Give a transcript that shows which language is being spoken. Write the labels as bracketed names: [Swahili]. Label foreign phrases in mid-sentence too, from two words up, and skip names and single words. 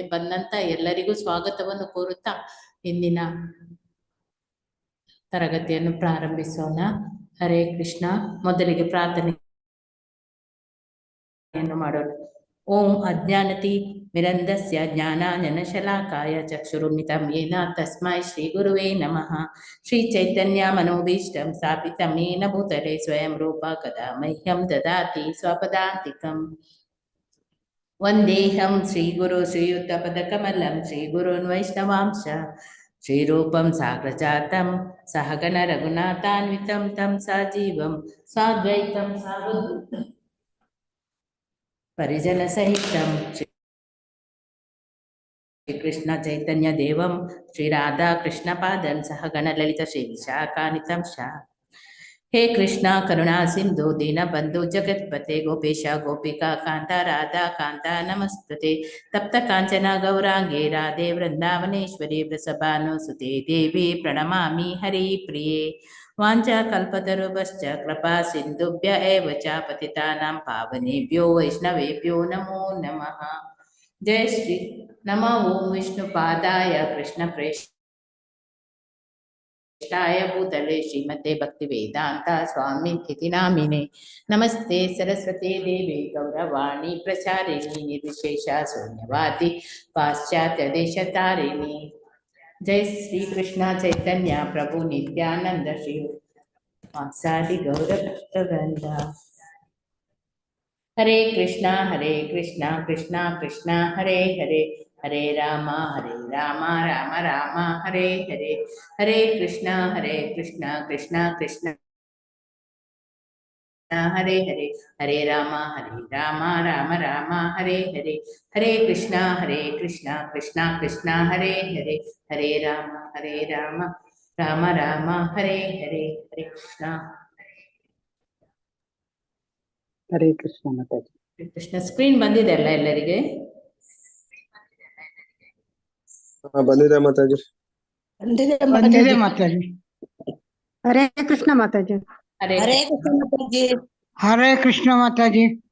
[Kannada] ಬಂದಂತ ಎಲ್ಲರಿಗೂ ಸ್ವಾಗತವನ್ನು ಕೋರುತ್ತಾ ಇಂದಿನ ತರಗತಿಯನ್ನು ಪ್ರಾರಂಭಿಸೋಣ. ಹರೇ ಕೃಷ್ಣ. ಮೊದಲಿಗೆ ಪ್ರಾರ್ಥನೆಯನ್ನು ಮಾಡೋಣ. [Sanskrit] ಓಂ ಅಜ್ಞಾನತಿ ಮಿರಂಧಸ್ಯ ಜ್ಞಾನಾಂಜನಶಲಾಕಾಯ ಚಕ್ಷುರುನ್ಮಿಲಿತಂ ಯೇನ ತಸ್ಮೈ ಶ್ರೀ ಗುರುವೇ ನಮಃ. ಶ್ರೀ ಚೈತನ್ಯ ಮನೋಭೀಷ್ಟಂ ಸ್ಥಾಪಿತಂ ಯೇನ ಭೂತಲೆ ಸ್ವಯಂ ರೂಪ ಕದಾ ಮಹ್ಯಂ ದದಾತಿ ಸ್ವಪದಾಂತಿಕಂ. ವಂದೇಹಂ ಶ್ರೀಗುರು ಶ್ರೀಯುತಪದಕಮಲಂ ಶ್ರೀಗುರುನ್ ವೈಷ್ಣವಾಂಶ ಶ್ರೀರೂಪಂ ಸಾಗ್ರಜಾತಂ ಸಹಗಣ ರಘುನಾಥಾನ್ವಿತಂ ತಂ ಸಜೀವಂ ಸಾದ್ವೈತಂ ಸಾವಧೂತಂ ಪರಿಜನ ಸಹಿತಂ ಶ್ರೀಕೃಷ್ಣ ಚೈತನ್ಯ ದೇವಂ ಶ್ರೀ ರಾಧಾ ಕೃಷ್ಣ ಪಾದಂ ಸಹಗಣ ಲಲಿತ ಶ್ರೀ ವಿಶಾಖಾನಿತಂ ಶಾ. ಹೇ ಕೃಷ್ಣ ಕರುಣಾ ಸಿಂಧು ದೀನಬಂಧು ಜಗತ್ಪತೆ ಗೋಪೇಶ ಗೋಪಿಕಾ ಕಾಂತ ರಾಧಾ ಕಾಂತ ನಮಸ್ತುತೆ. ತಪ್ತ ಕಾಂಚನ ಗೌರಾಂಗೇ ರಾಧೆ ವೃಂದಾವನೇಶ್ವರಿ ವೃಷಭಾನುಸುತೆ ದೇವಿ ಪ್ರಣಮಾಮಿ ಹರಿ ಪ್ರಿಯೆ. ವಾಂಚಾ ಕಲ್ಪತರುಭ್ಯಶ್ಚ ಕೃಪಾ ಸಿಂಧುಭ್ಯ ಏವ ಚ ಪತಿತಾನಾಂ ಪಾವನೇಭ್ಯೋ ವೈಷ್ಣವೇಭ್ಯೋ ನಮೋ ನಮಃ. ಜಯ ಶ್ರೀ ನಮೋ ಓಂ ವಿಷ್ಣುಪಾದಾಯ ಕೃಷ್ಣ ಪ್ರೇಷ್ಠಾಯ ಭೂತಲೆ ಶ್ರೀಮತೆ ಭಕ್ತಿ ವೇದಾಂತ ಸ್ವಾಮಿ ಇತಿ ನಾಮಿನೆ. ನಮಸ್ತೆ ಸರಸ್ವತಿ ದೇವಿ ಗೌರವಾಣಿ ಪ್ರಚಾರಿಣಿ ನಿರ್ವಿಶೇಷ ಶೂನ್ಯವಾದಿ ಪಾಶ್ಚಾತ್ಯ ದೇಶ ತಾರಿಣಿ. ಜೈ ಶ್ರೀ ಕೃಷ್ಣ ಚೈತನ್ಯ ಪ್ರಭು ನಿತ್ಯಾನಂದ ಶ್ರೀ ವಾಸಾದಿ ಗೌರ ಭಕ್ತವೃಂದ. ಹರೇ ಕೃಷ್ಣ ಕೃಷ್ಣ ಕೃಷ್ಣ ಹರೇ ಹರೇ ಹರೇ ರಾಮ ರಾಮ ರಾಮ ಹರೇ ಹರೇ. ಹರೇ ಕೃಷ್ಣ ಕೃಷ್ಣ ಕೃಷ್ಣ ಹರೇ ಹರೇ ಹರೇ ರಾಮ ರಾಮ ರಾಮ ಹರೇ ಹರೇ. ಹರೇ ಕೃಷ್ಣ ಕೃಷ್ಣ ಕೃಷ್ಣ ಹರೇ ಹರೇ ಹರೇ ರಾಮ ರಾಮ ರಾಮ ಹರೇ ಹರೇ. [Kannada] ಹರೇ ಕೃಷ್ಣ. ಹರೇ ಕೃಷ್ಣ ಮಾತಾಜಿ. ಕೃಷ್ಣ. ಸ್ಕ್ರೀನ್ ಬಂದಿದೆ ಅಲ್ಲ ಎಲ್ಲರಿಗೆ? ಬಂದಿದೆ ಮಾತಾಜಿ. ಬಂದಿದೆ ಮಾತಾಜಿ. ಹರೇ ಕೃಷ್ಣ ಮಾತಾಜಿ. ಹರೇ ಕೃಷ್ಣ ಮಾತಾಜಿ. ಹರೇ ಕೃಷ್ಣ ಮಾತಾಜಿ.